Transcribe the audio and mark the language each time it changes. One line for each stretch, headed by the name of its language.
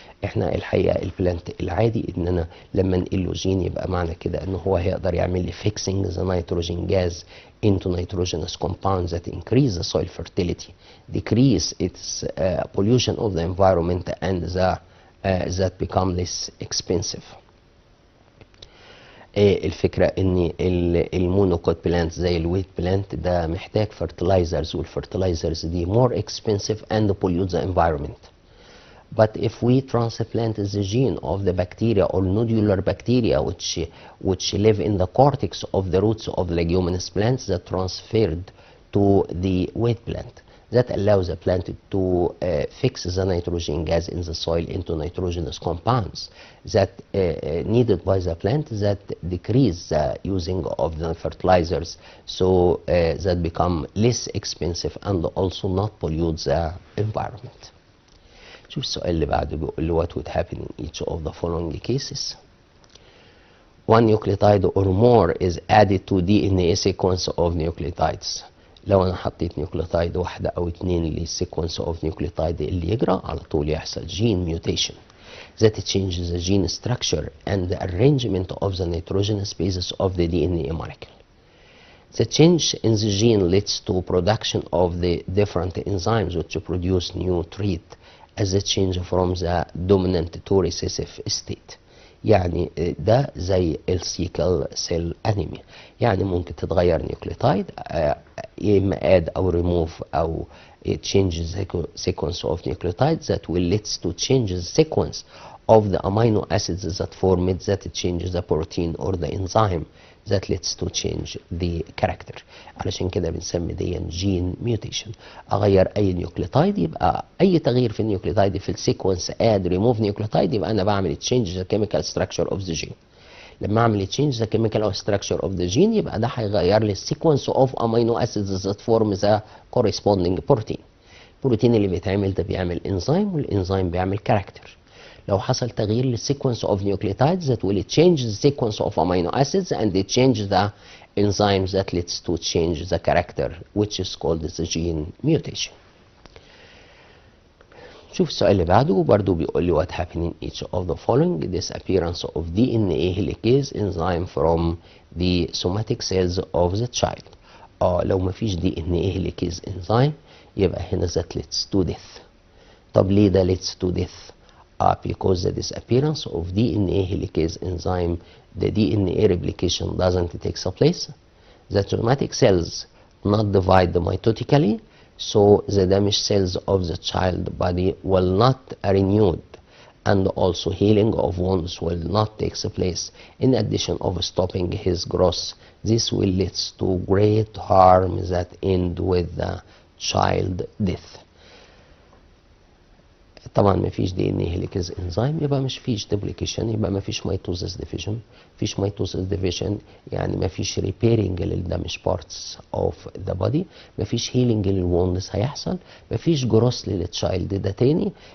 Arabic: احنا الحقيقة البلانت العادي ان انا لما انقله جين يبقى معنى كده ان هو هيقدر يعمل لي
English: fixing the nitrogen gas into nitrogenous compounds that increase the soil fertility, decrease its pollution of the environment, and that become less expensive.
Arabic: الفكرة ان المونوكوت بلانت زي الويت بلانت ده محتاج fertilizers، والfertilizers دي
English: more expensive and pollute the environment. But if we transplant the gene of the bacteria or nodular bacteria which live in the cortex of the roots of leguminous plants that transferred to the wheat plant, that allows the plant to fix the nitrogen gas in the soil into nitrogenous compounds that needed by the plant that decrease the using of the fertilizers, so that become less expensive and also not pollute the environment.
Arabic: شوف السؤال اللي بعده بيقول له
English: what would happen in each of the following cases. One nucleotide or more is added to DNA sequence of nucleotides.
Arabic: لو انا حطيت نيوكليوتايد واحده او اتنين للسيكونس اوف نيوكليوتايد اللي يجرى على طول يحصل جين ميوتيشن
English: that changes the gene structure and the arrangement of the nitrogenous bases of the DNA molecule. The change in the gene leads to production of the different enzymes which produce new trait as a change from the dominant to recessive state.
Arabic: يعني ده زي السيكل سيل انيميا، يعني ممكن تتغير نيوكليوتايد يا اما اد او ريموف او
English: change the sequence of nucleotides that will lead to change the sequence of the amino acids that form it that change the protein or the enzyme that leads to change the character.
Arabic: علشان كده بنسمي دي جين ميوتيشن. اغير اي نيوكليوتايد، يبقى اي تغيير في النيوكليوتايد في السيكونس اد ريموف نيوكليوتايد يبقى انا بعمل
English: Change the chemical structure of the gene.
Arabic: لما اعمل
English: change the chemical structure of the gene
Arabic: يبقى ده هيغير لي
English: السيكونس of amino acids that form the corresponding protein.
Arabic: البروتين اللي بيتعمل ده بيعمل انزيم، والانزيم بيعمل كاركتر. لو حصل تغيير
English: للسيكونس of nucleotides that will change the sequence of amino acids and they change the enzymes that leads to change the character which is called the gene mutation.
Arabic: شوف السؤال اللي بعده برضه بيقول لي
English: what happened in each of the following: disappearance of DNA helicase enzyme from the somatic cells of the child.
Arabic: لو مفيش
English: DNA helicase enzyme
Arabic: يبقى هنا
English: that leads to death.
Arabic: طب ليه ده
English: leads to death؟ because the disappearance of DNA helicase enzyme, the DNA replication doesn't take place. The somatic cells not divide mitotically, so the damaged cells of the child body will not renewed, and also healing of wounds will not take place. In addition of stopping his growth, this will lead to great harm that end with the child death.
Arabic: طبعا ما فيش دي ان اي هيليكيز انزيم يبقى مش فيش ديبليكيشن، يبقى ما فيش ميتوزس ديفيجن. فيش ميتوزس ديفيجن يعني ما فيش ريبيرنج للدامج
English: parts of the body,
Arabic: ما فيش هيلينج للوندز هيحصل، ما فيش جروس للتشايلد ده تاني.